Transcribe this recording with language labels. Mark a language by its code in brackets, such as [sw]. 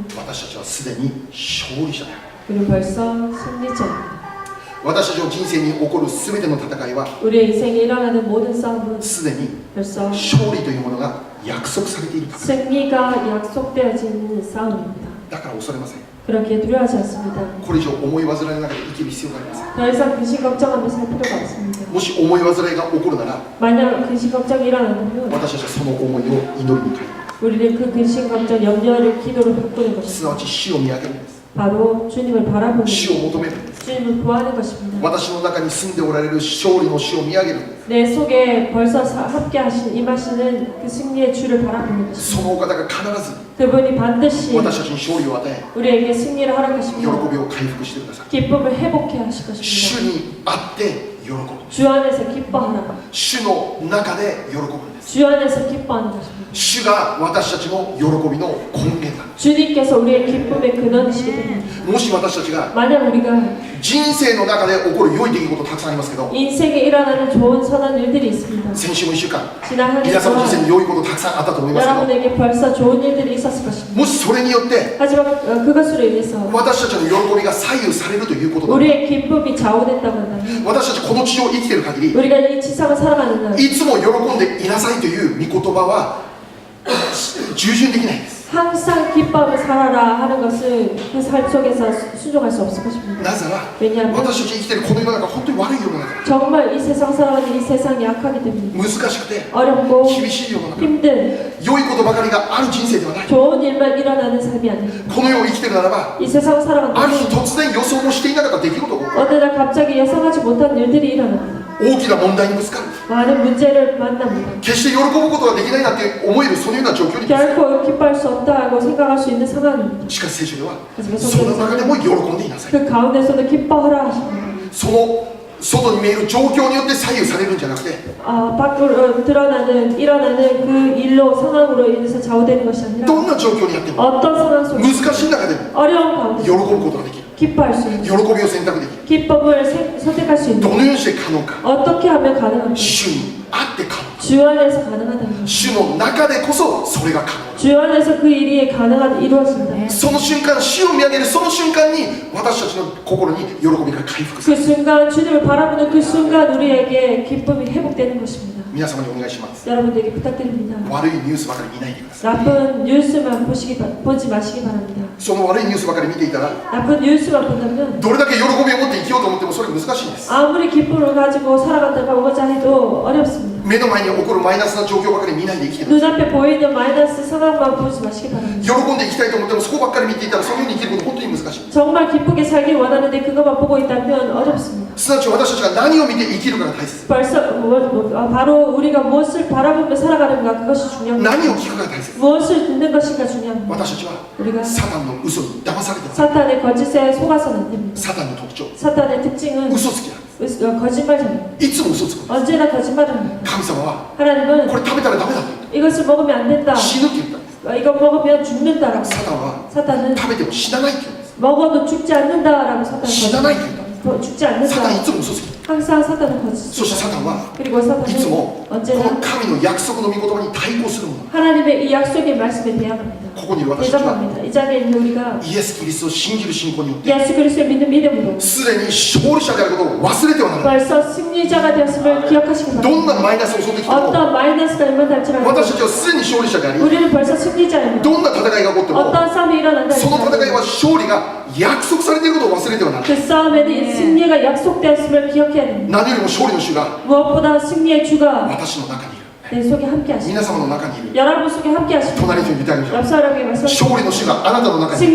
[ja] 私たちはすでに勝利者だ。 [ko] 우리는 벌써 승리자입니다. [ja] 私たちの人生に起こるすべての戦いは [ko] 우리의 인생에 일어나는 모든 싸움은 [ja] すでに [ko] 벌써 [ja] 勝利というものが約束されているため [ko] 승리가 약속되어진 싸움입니다. [ja] だから恐れません。 [ko] 그렇게 두려워하지 않습니다. [ja] これ以上思い煩いの中で生きる必要がありません。 [ko] 더 이상 근심 걱정하며 살 필요가 없습니다. [ja] もし思い煩いが起こるなら [ko] 만약 근심 걱정이 일어나면 [ja] 私たちはその思いを祈りに変える。 [ko] 우리는 그 근심 걱정 염려를 기도로 바꾸는 [ja] すなわち死を見上げるんです。 [ko] 바로 주님을 바라보는 [ja] 死を [ko] 것, [ja] 求めるんです。 [ko] 주님을 구하는 것입니다. [ja] 私の中に住んでおられる勝利の死を見上げるんです。 [ko] 내 속에 벌써 함께 하신 임하시는 그 승리의 주를 바라보는 [ja] そ [ko] 것입니다. [ja] のお方が必ず [ko] 그분이 반드시 [ja] 私たちに勝利を与え [ko] 우리에게 승리를 [ja] 喜 [ko] 허락하시며 [ja] びを回復してください。 [ko] 기쁨을 회복해 하실 [ja] 主 [ko] 것입니다. [ja] にあって喜ぶ。 [ko] 주 안에서 기뻐하라. [ja] 主の中で喜ぶんです。 [ko] 주 안에서 기뻐하는 것입니다. [ja] 主が私たちの喜びの根源なんで [ko] 주님께서 우리의 기쁨의 근원이시기 때문에 [ja] す。もし私たちが [ko] 만약 우리가 [ja] 人生の中で起こる良い出来事たくさんありますけど、 [ko] 인생에 일어나는 좋은 선한 일들이 있습니다. [ja] 先週も1週間 [ko] 지난 한 [ja] 皆さんの人生 [ko] 주간 [ja] に良いことたくさんあったと思いますけど、 [ko] 여러분에게 벌써 좋은 일들이 있었을 것입니다. [ja] もしそれによって [ko] 하지만 그것으로 인해서 [ja] 私たちの喜びが左右されるということだ。 [ko] 우리의 기쁨이 좌우됐다고 한다면 [ja] 私たちこの地上を生きている限り [ko] 우리가 이 지상을 살아가는 날 [ja] いつも喜んでいなさいという御言葉は従順できないんです。 [ko] 항상 기뻐하며 살아라 하는 것은 그 삶 속에서 순종할 수 없을 것입니다. [ja] なぜなら [ko] 왜냐하면 [ja] 私たち生きているこの世の中本当に悪い世の中、 [ko] 정말 이 세상 살아가는 이 세상이 약하기 때문에 [ja] 難しくて [ko] 어렵고 [ja] 厳しい世の中、 [ko] 힘든 [ja] 良いことばかりがある人生ではない。 [ko] 좋은 일만 일어나는 삶이 아닙니다. [ja] この世を生きているならば [ko] 이 세상을 [ja] あ [ko] 살아간다면 [ja] る日突然予想もしていなかった出来事が [ko] 어느 날 갑자기 예상하지 못한 일들이 일어납니다. [ja] 大きな問題にぶつかる。 [ko] 많은 문제를 만납니다. [ja] 決して喜ぶことができないなって思えるそのような状況にぶつかる。 [ko] 결코 기뻐할 수 없다고 생각할 수 있는 상황입니다. [ja] しかし聖書では [ko] 하지만 [ja] その中で [ko] 성경에서는 [ja] も喜んでいなさい。 [ko] 그 가운데서도 기뻐하라 하십니다. [ja] その外に見える状況によって左右されるんじゃなくて、 [ko] 밖으로 드러나는 일어나는 그 일로 상황으로 인해서 좌우되는 것이 아니라 [ja] どんな状況にあっても [ko] 어떤 상황 속에 [ja] 難しい中でも [ko] 어려운 [ja] 喜 [ko] 가운데 [ja] ぶことができる。 [ko] 기뻐할 수 있는 [ja] 喜びを選択できる。 [ko] 기쁨을 선택할 수 [ja] ど [ko] 있는 [ja] のようにして可能か。 [ko] 어떻게 하면 가능합니까? [ja] 主にあって可能。 [ko] 주 안에서 가능하다면 [ja] 主の中でこそそれが可能。 [ko] 주 안에서 그 일이 이루어진다. [ja] その瞬間、主を見上げるその瞬間に私たちの心に喜びが回復す [ko] 그 [ja] る。 [ko] 순간 주님을 바라보는 그 순간 우리에게 기쁨이 회복되는 것입니다. [ja] 皆様にお願いします。 [ko] 여러분들에게 부탁드립니다. [ja] 悪いニュースばかり見ないでください。 [ko] 나쁜 뉴스만 보지 마시기 바랍니다. [ja] その悪いニュースばかり見ていたら [ko] 나쁜 뉴스만 본다면 [ja] どれだけ喜びを持って生きようと思ってもそれ難しいんです。 [ko] 아무리 기쁨을 가지고 살아간다고자 해도 어렵습니다. [ja] 目の前に起こるマイナスな状況ばかり見ないで生きてください。 [ko] 눈앞에 보이는 마이너스 상황만 보지 마시기 바랍니다. [ja] 喜んで生きたいと思ってもそこばっかり見ていたらそのように生きること本当に難しい。 [ko] 정말 기쁘게 살길 원하는데 그것만 보고 있다면 어렵습니다. [ja] すなわち私たちが何を見て生きるかが大切。 [ko] 벌써 바로 우리가 무엇을 바라보며 살아가는가 그것이 중요합니다. [ja] 何を聞くかが大切。 [ko] 무엇을 듣는 것인가 중요합니다. [ja] 私たちは [ko] 우리가 [ja] サタンの嘘に騙されてます。 [ko] 사탄의 거짓에 속아서는 안 됩니다. [ja] サタンの特徴、 [ko] 사탄의 특징은 [ja] 嘘つきなんです。 [ko] 거짓말입니다. [ja] いつも嘘つく。 [ko] 언제나 거짓말합니다. [ja] 神様は [ko] 하나님은 [ja] これ食べたらダメだって [ko] 이것을 먹으면 안 된다. [ja] 死ぬって言ったんです。 [ko] 이거 먹으면 죽는다라고. [ja] サタンは [ko] 사탄은 [ja] 食べても死なないって言うんです。 [ko] 먹어도 죽지 않는다라고 사탄은 [ja] 死なないって言ったんです。 [ko] 죽지 [ja] サタンい [ko] 않는다. [ja] つも嘘つく。 [ko] 항상 사탄은 [ja] そしてサタン [ko] 거짓말. [ja] は [ko] 그리고 [ja] いつ [ko] 사탄은 [ja] もこの [ko] 언제나 [ja] 神の約束の御言葉に対抗するもの。 [ko] 하나님의 이 약속의 말씀에 대항합니다. [ja] ここにいる私たちは [ko] 대적합니다. 이 자리에 있는 우리가 [ja] イエス・キリストを信じる信仰によって [ko] 예수 그리스도를 믿는 믿음으로 [ja] すでに勝利者であることを忘れてはならない。 [ko] 벌써 승리자가 되었음을 기억하시기 [ja] ど [ko] 바랍니다. [ja] んなマイナスを襲ってきても [ko] 어떤 마이너스가 일어날지라도 [ja] 私たちはすでに勝利者であり、 [ko] 우리는 벌써 승리자입니다. [ja] どんな戦いが起こっても [ko] 어떤 싸움이 일어난다 [ja] その戦い [ko] 할지라도 [ja] は勝利が約束されていることを忘れてはならない。 [ko] 그 싸움에는 승리가 약속되었음을 기억해야 됩니다. [ja] 何よりも勝利の主が [ko] 무엇보다 승리의 주가 [ja] 私の中にいる。 [ko] 내 속에 함께 하십니다. [ja] 皆様の中にいる。 [ko] 여러분 속에 함께 하십니다. [ja] 隣の人に言ってあげましょう。 [ko] 옆 사람에게 말씀. [ja] 勝利の主があなたの中にいる。